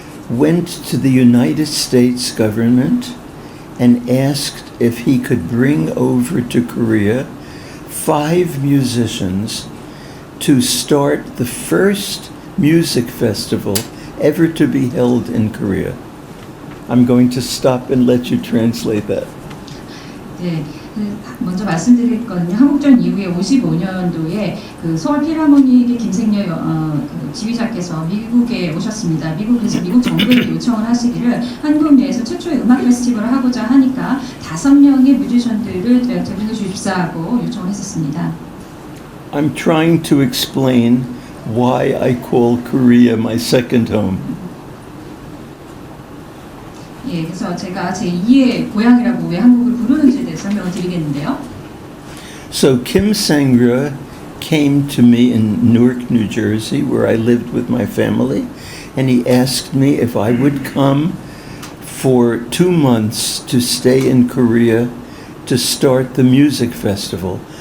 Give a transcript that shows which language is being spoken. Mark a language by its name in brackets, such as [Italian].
[English] went to the United States government and asked if he could bring over to Korea 5 musicians to start the first music festival ever to be held in Korea. I'm going to stop and let you translate that. [Korean] 네, 먼저 말씀드렸거든요. 한국전 이후에 55년도에 그 서울 필하모닉의 김생렬 그 지휘자께서 미국에 오셨습니다. 미국에서 미국 정부에 요청을 하시기를 한국 내에서 최초의 음악 페스티벌을 하고자 하니까 5명의 뮤지션들을 데리고 주십사하고 요청을 했었습니다. [English] I'm trying to explain why I call Korea my second home. [Korean] 예, 그래서 제가 제2의 고향이라고 왜 한국을 부르는지에 대해 설명을 드리겠는데요. [English] So Kim Sang-yeol came to me in Newark, New Jersey, where I lived with my family, and he asked me if I would come for 2 months to stay in Korea to start the music festival.